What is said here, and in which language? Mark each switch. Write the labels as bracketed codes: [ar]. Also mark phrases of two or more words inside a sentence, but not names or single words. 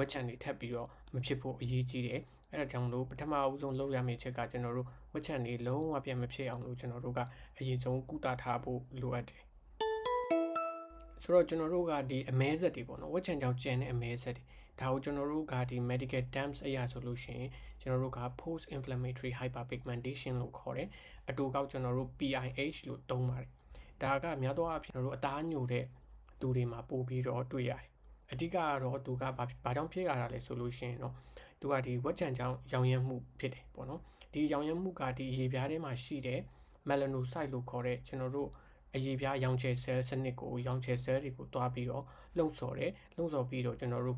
[my] က်ချန်တွေထပ်ပြီးတော့မဖြစ်ဖို့အရေးကြီးတယ်အဲ့ဒါကြောင့်မလို့ပထမဦးဆုံးလုပ်ရမယ့်အချက်ကကျွန်တော်တို့ဝက်ချန်တွေလုံးဝပြန်မ ဖြစ်အောင်လို့ကျွန်တော်တို့ကအရင်ဆုံးကုသထားဖို့လိုအပ်တယ်ဆိုတော့ကျွန်တော်တို့ကဒီအမဲဆက်တွေပေါ့နော်ဝက်ချန်ကြောင့်ကျန်တဲ့အမဲဆက်တွေဒါကိုကျွန်တော်တို့ကဒီ [en] medical terms [my] အရာဆိုလို့ရှိရင်ကျွန်တော်တို့က [en] post inflammatory hyperpigmentation [my] လို့ခေါ်တယ်အတူကောက်ကျွန်တော်တို့ PIH လို့သုံးပါတယ်ဒါကများသောအားဖြင့်ကျွန်တော်တို့အသားညိုတဲ့သူတွေမှာပို့ပြီးတော့တွေ့ရတယ်အဓိကကတော့သူကဘာကြောင့်ဖြစ်ရတာလဲဆိုလို့ရှိ ရင်တော့သူကဒီဝက်ချန်ကြောင့်ရောင်ရမ်းမှုဖြစ်တယ်ပေါ့နော်ဒီရောင်ရမ်းမှုကဒီရေပြားထဲမှာရှိတဲ့ melanocyte လို့ခေါ်တဲ့ကျွန်တော်တို့အရေးပြားရောင်ချယ် cell စနစ်ကိုရောင်ချယ် cell တွေကိုတွားပြီးတော့လှုံ့ဆော်တယ်လှုံ့ဆော်ပြီးတော့ကျွန်တော်တို့